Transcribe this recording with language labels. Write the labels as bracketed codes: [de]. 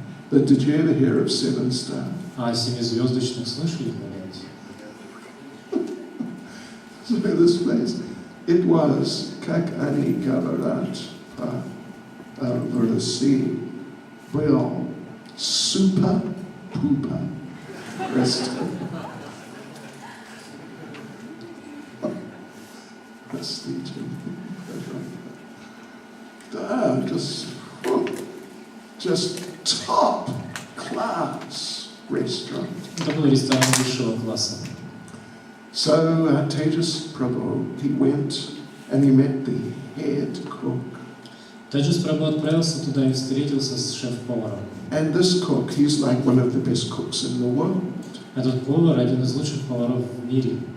[en] But did you ever hear of 7-star? [ru] А о 7-звездочных слышали когда-нибудь? [en] So this place, it was, [ru] как они говорят в России, был супер-пупер ресторан. Простите. [en] Да, just top class restaurant. [ru] Это был ресторан высшего класса. [en] So Tejas Prabhu, he went and he met the head cook. [ru] Теджас Прабху отправился туда и встретился с шеф-поваром. [en] And this cook, he's like one of the best cooks in the world. [ru] Этот повар один из лучших поваров в мире.